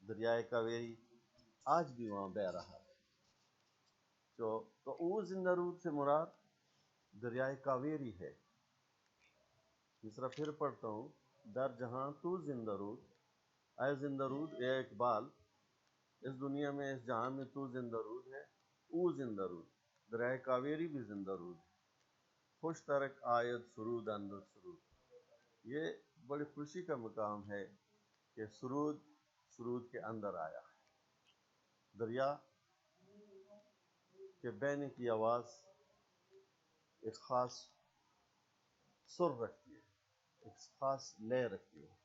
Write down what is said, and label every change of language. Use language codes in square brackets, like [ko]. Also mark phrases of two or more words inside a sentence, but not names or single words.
[ur] دریائے کاویری آج بھی وہاں بہہ رہا ہے۔ تو او زندہ رود سے مراد دریائے کاویری ہے۔ دوسرا پھر پڑھتا ہوں، [fa] در جہاں تو زندہ رود، [ur] اے زندہ رود، اے اقبال، اس دنیا میں، اس جہاں میں تو زندہ رود ہے، او زندہ رود، دریائے کاویری بھی زندہ رود ہے۔ [fa] خوش ترک آید سرود اندر سرود، [ur] یہ بڑی خوشی کا مقام ہے کہ سرود سرود کے اندر آیا ہے۔ دریا کے بہنے کی آواز ایک خاص سر رکھتی ہے، ایک خاص لے رکھتی ہے۔